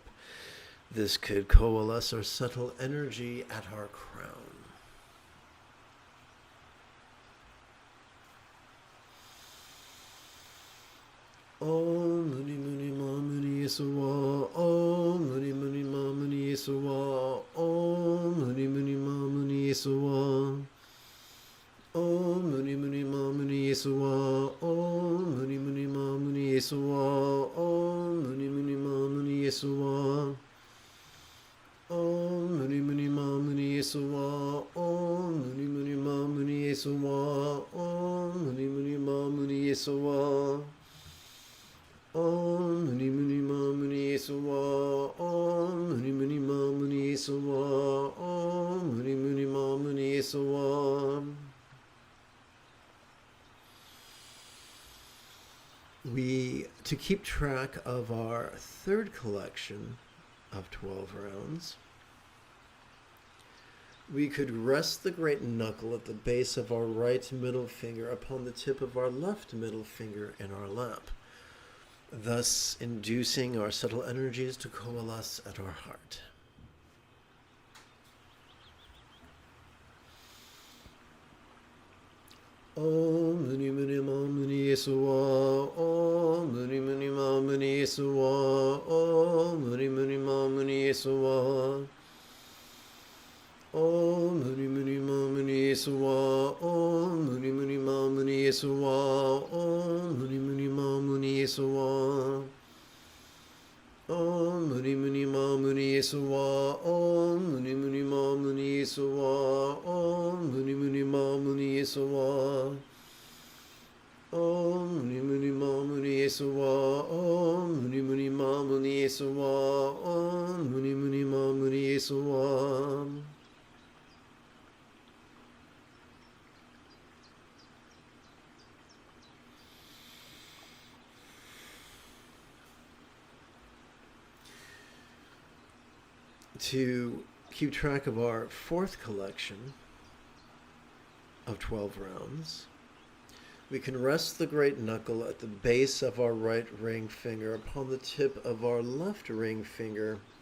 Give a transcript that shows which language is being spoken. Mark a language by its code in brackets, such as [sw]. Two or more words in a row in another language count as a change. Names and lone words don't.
[en] This could coalesce or settle energy at our crown. [sa] Om Muni Muni Ma Muni Yesuwa. Om Muni Muni Ma Muni Yesuwa. Om Muni Muni Ma Muni Yesuwa. Om Muni Muni Ma Muni Yesuwa. Om Muni Muni Ma Muni Yesuwa. Om Muni Muni Ma Muni Yesuwa. Om Muni Muni Ma Muni Yesuwa. Om Muni Muni Ma Muni Yesuwa. Om Muni Muni Ma Muni Yesuwa. Om Muni Muni Ma Muni Yesuwa. Om Muni Muni Ma Muni Yesuwa. Om Muni Muni Ma Muni Yesuwa. [en] To keep track of our third collection of 12 rounds, we could rest the great knuckle at the base of our right middle finger upon the tip of our left middle finger in our lap, thus inducing our subtle energies to coalesce at our heart. [sa] Om Muni Muni Ma Muni Yesuwa. Om Muni Muni Ma Muni Yesuwa. Om Muni Muni Ma Muni Yesuwa. Yesuwa, Om Muni Muni Ma Muni Yesuwa, Om Muni Muni Ma Muni Yesuwa, Om Muni Muni Ma Muni Yesuwa, Om Muni Muni Ma Muni Yesuwa, Om Muni Muni Ma Muni Yesuwa, Om Muni Muni Ma Muni Yesuwa, Om Muni Muni Ma Muni Yesuwa, Om Muni Muni Ma Muni Yesuwa. [en] To keep track of our fourth collection of 12 rounds, we can rest the great knuckle at the base of our right ring finger upon the tip of our left ring finger